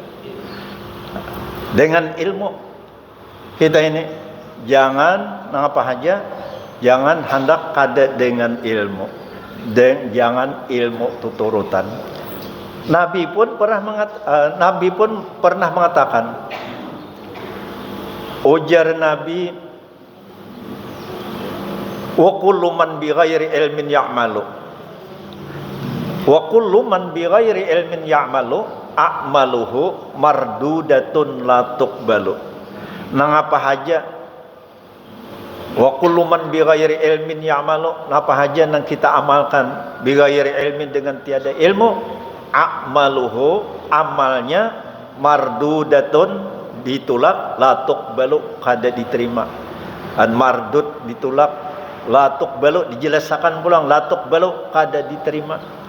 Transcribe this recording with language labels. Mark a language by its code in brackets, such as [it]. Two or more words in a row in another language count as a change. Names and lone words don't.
[bjn] Dengan ilmu kita ini jangan apa aja, jangan hendak kada dengan ilmu, dan jangan ilmu tuturutan. Nabi pun pernah mengatakan, ujar Nabi, [ar] وكل من بغير علم يعمل، وكل من بغير علم يعمل أعماله مردودة لا تقبل. [bjn] Nang apa haja, [ar] وكل من بغير علم يعمل, [bjn] apa haja nang kita amalkan [ar] بغير علم, [bjn] dengan tiada ilmu, a'maluhu, amalnya, mardudatun, ditolak, [ar] لا تقبل, [bjn] kada diterima. An mardud ditolak, [ar] لا تقبل [bjn] dijelaskan pulang, [ar] لا تقبل [bjn] kada diterima.